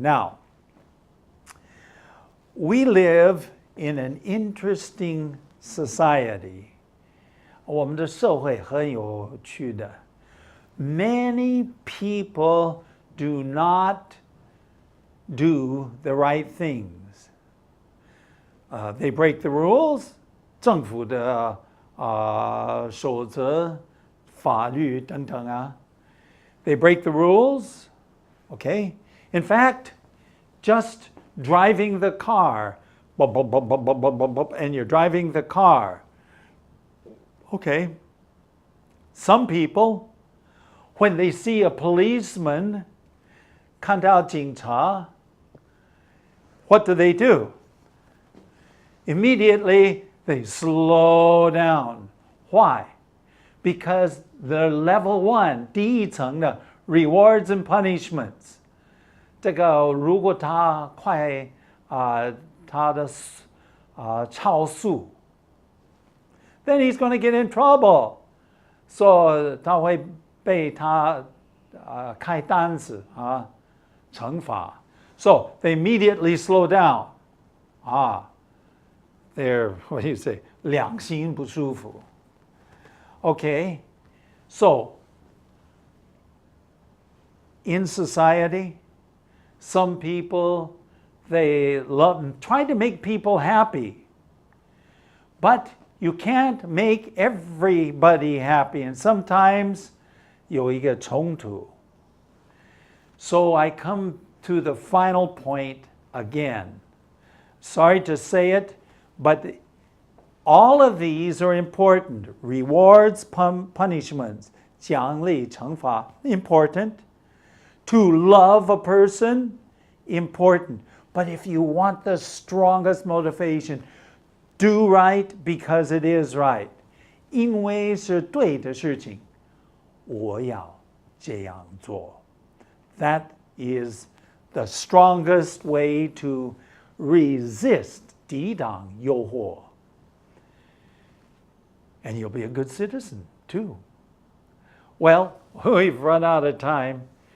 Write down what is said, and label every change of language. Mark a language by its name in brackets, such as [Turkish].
[English] Now, we live in an interesting society. [Chinese] 我们的社会很有趣的. [English] Many people do not do the right things. They break the rules. [Chinese] 政府的守则、法律等等啊. [English] They break the rules. Okay? In fact, just driving the car, bop, bop, bop, bop, bop, bop, bop, bop, and you're driving the car. Okay. Some people, when they see a policeman, [Chinese] 看到警察, [English] what do? Immediately, they slow down. Why? Because the level 1, [Chinese] 第一层的 [English] rewards and punishments. [Chinese] 这个如果他快他的超速 [English] then he's going to get in trouble. [Chinese] So 他会被他开单子惩罚. [English] So they immediately slow down. They're, what do you say, [Chinese] 良心不舒服. [English] Okay, so in society, some people, they try to make people happy. But you can't make everybody happy. And sometimes [Chinese] 有一个冲突. [English] So I come to the final point again. Sorry to say it, but all of these are important. Rewards, punishments, [Chinese] 奖励, 惩罚, [English] important. To love a person, important. But if you want the strongest motivation, do right because it is right. [Chinese] 因为是对的事情，我要这样做. [English] That is the strongest way to resist [Chinese] 抵挡诱惑. [English] And you'll be a good citizen too. Well, we've run out of time.